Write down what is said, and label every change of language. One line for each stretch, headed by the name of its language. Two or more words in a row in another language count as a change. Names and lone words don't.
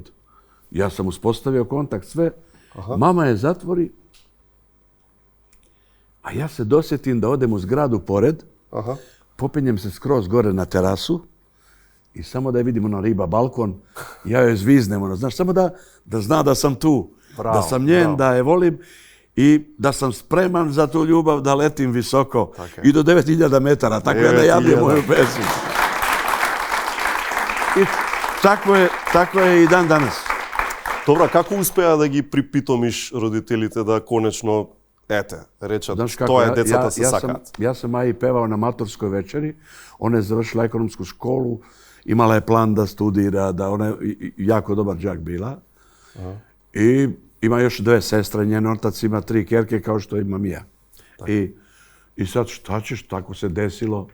Serbian: Ja sam uspostavio kontakt, sve. Mama je zatvori, a ja se dosjetim da odem u zgradu pored, popinjem se skroz gore na terasu i samo da je vidimo na riba balkon, ja joj zviznem, znaš, samo da zna da sam tu, da sam njen, da je volim i da sam spreman za tu ljubav, da letim visoko i do 9000 metara, tako da javljam moju pesmu. I tako je i dan danas.
Macedonian: Добра, како успеа да ги припитомиш родителите да конечно, речат, тоа е децата се сакаат?
Serbian: Ja sam Maji pevao na maturskoj večeri, ona je završila ekonomsku školu, imala je plan da studira, da ona je jako dobar đak bila. I ima još 2 sestre, njen otac ima 3 kjerke kao što imam ja. I sad šta ćeš, tako se desilo.